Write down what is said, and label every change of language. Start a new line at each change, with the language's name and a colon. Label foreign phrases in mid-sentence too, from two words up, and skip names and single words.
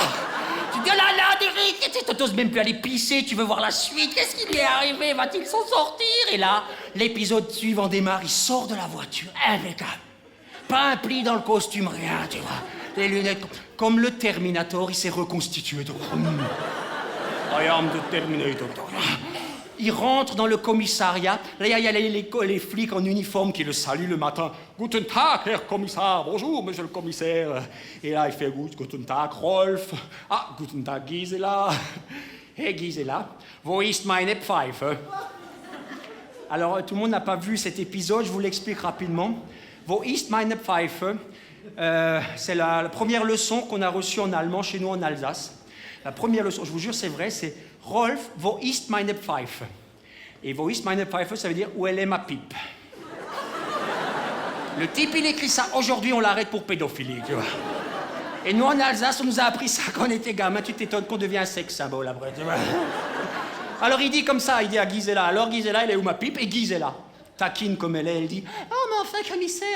French: Tu dis, oh là là, Derek, tu t'oses même plus aller pisser, tu veux voir la suite, qu'est-ce qui lui est arrivé, va-t-il s'en sortir? Et là, l'épisode suivant démarre, il sort de la voiture, impeccable. Pas un pli dans le costume, rien, tu vois. Les lunettes, comme le Terminator, il s'est reconstitué.
English: I am the Terminator.
French: Il rentre dans le commissariat. Là, il y a les flics en uniforme qui le saluent le matin.
German: Guten Tag, Herr Kommissar.
French: Bonjour, monsieur le commissaire. Et là, il fait
German: Guten Tag, Rolf.
French: Ah,
German: Guten Tag, Gisela. Hey, Gisela, wo ist meine Pfeife?
French: Alors, tout le monde n'a pas vu cet épisode, je vous l'explique rapidement.
German: Wo ist meine Pfeife?
French: C'est la première leçon qu'on a reçue en allemand chez nous en Alsace. La première leçon, je vous jure, c'est vrai, c'est Rolf,
German: wo ist meine Pfeife? Et wo ist meine Pfeife,
French: ça veut dire où elle est ma pipe. Le type, il écrit ça. Aujourd'hui, on l'arrête pour pédophilie, tu vois. Et nous, en Alsace, on nous a appris ça quand on était gamin. Tu t'étonnes qu'on devient un sexe symbole après, tu vois. Alors, il dit comme ça, il dit à Gisela. Alors, Gisela, elle est où ma pipe? Et Gisela, taquine comme elle est, elle dit « Oh, mais enfin, commissaire !»